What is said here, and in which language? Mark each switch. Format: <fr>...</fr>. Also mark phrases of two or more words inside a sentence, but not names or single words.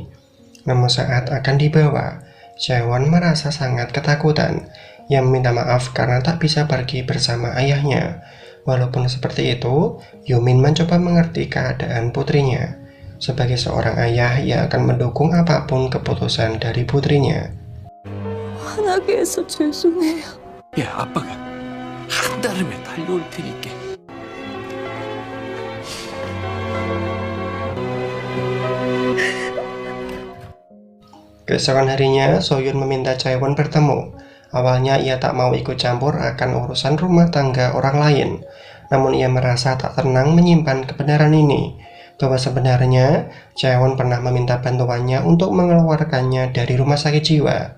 <id>Namun saat akan dibawa, Chaewon merasa sangat ketakutan. Ia meminta maaf karena tak bisa pergi bersama ayahnya. Walaupun seperti itu, Yumin mencoba mengerti keadaan putrinya. Sebagai seorang ayah, ia akan mendukung apapun keputusan dari putrinya.</id> <ko>화나게 해서 죄송해요. 야, 아빠가 한달음에 달려올 테니까.</ko> <id>Keesokan harinya, Soyeon meminta Chaewon bertemu. Awalnya ia tak mau ikut campur akan urusan rumah tangga orang lain. Namun ia merasa tak tenang menyimpan kebenaran ini, bahwa sebenarnya Chaewon pernah meminta bantuannya untuk mengeluarkannya dari rumah sakit jiwa.</id>